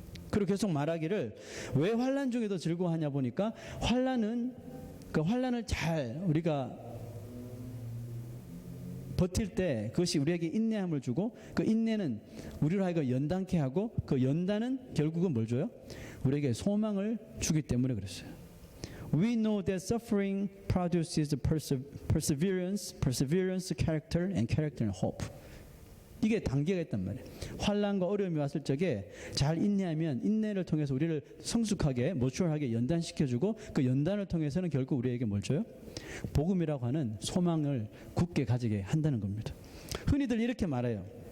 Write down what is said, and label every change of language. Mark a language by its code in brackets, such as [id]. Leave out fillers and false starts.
[ko] 그리고 계속 말하기를 왜 환난 중에도 즐거워하냐 보니까 환난을 잘 우리가 버틸 때 그것이 우리에게 인내함을 주고 그 인내는 우리로 하여금 연단케 하고 그 연단은 결국은 뭘 줘요? 우리에게 소망을 주기 때문에 그랬어요. [en] We know that suffering produces perseverance, character, and character and hope. [ko] 이게 단계가 있단 말이에요. 환난과 어려움이 왔을 적에 잘 인내하면 인내를 통해서 우리를 성숙하게, 모추얼하게 연단시켜주고 그 연단을 통해서는 결국 우리에게 뭘 줘요? 복음이라고 하는 소망을 굳게 가지게 한다는 겁니다. 흔히들 이렇게 말해요.